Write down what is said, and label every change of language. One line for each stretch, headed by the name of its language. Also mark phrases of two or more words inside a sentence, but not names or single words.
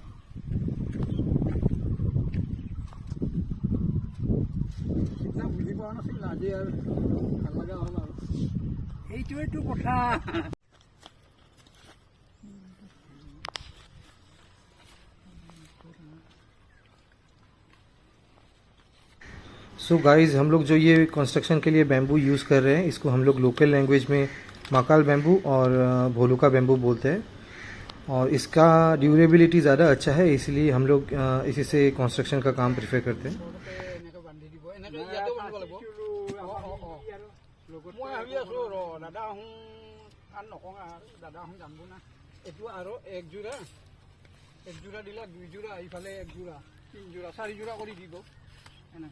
Assamese: সিদিনা বুজি পোৱা নাছিল, আজি আৰু ভাল লগা হ'ল আৰু এইটোৱেইটো কথা।
English: so guys,
Hindi: हम लोग जो ये कंस्ट्रक्शन के लिए
English: bamboo use
Hindi: कर रहे हैं, इसको हम लोग
English: local language
Hindi: में माकाल बैम्बू और भोलुका बैम्बू बोलते हैं। और इसका ड्यूरेबिलिटी ज़्यादा अच्छा है, इसलिए हम लोग इसी से कंस्ट्रक्शन का काम प्रेफर करते हैं।
Assamese: মই ভাবি আছো দাদা আহোঁ আৰু নকওঁ দাদা আহোঁ যাম না, এইটো আৰু একযোৰা দিলা, 2 যোৰা, ইফালে 1 যোৰা, 3 যোৰা, 4 যোৰা কৰি দিব এনেকৈ।